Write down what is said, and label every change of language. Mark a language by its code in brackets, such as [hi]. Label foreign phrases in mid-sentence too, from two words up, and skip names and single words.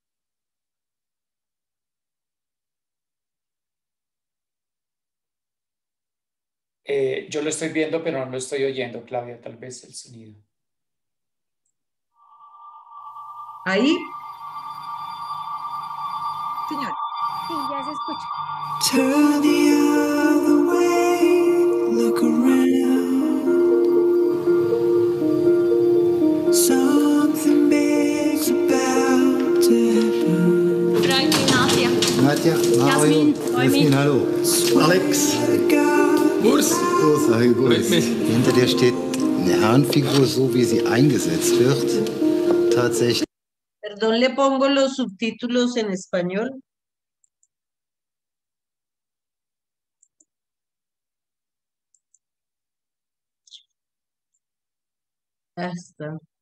[es] Yo lo estoy viendo, pero no lo estoy oyendo, Claudia, tal vez el sonido. Ahí. Señor. Sí, ya se escucha. [en] Turn the other way, look around. Something big's about to happen. [de] Nadja. Nadja, Mario, Jasmin, Jasmin, hallo. Alex. Urs. Urs, hi, Urs. Hinter dir steht eine Herrenfigur, so wie sie eingesetzt wird. Tatsächlich. [es] Perdón, le pongo los subtítulos en español. Hasta.